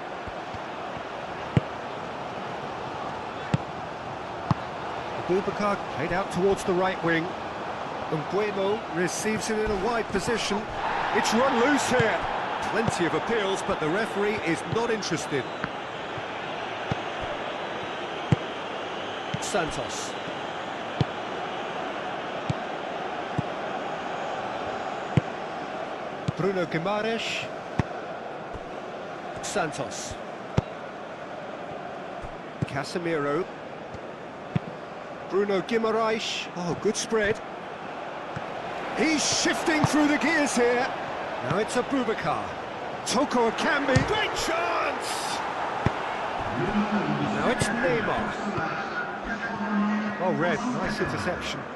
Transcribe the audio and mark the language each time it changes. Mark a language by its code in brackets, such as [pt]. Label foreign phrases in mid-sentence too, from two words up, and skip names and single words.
[en] Abubakar played out towards the right wing. Nguemo receives it in a wide position. It's run loose here. Plenty of appeals, but the referee is not interested. Santos. Bruno Guimaraes. Santos. Casemiro. Bruno Guimaraes. Oh, good spread. He's shifting through the gears here. Now it's Abubakar. Toko Akambi. Great chance! Now it's Neymar. Oh, red. Nice interception.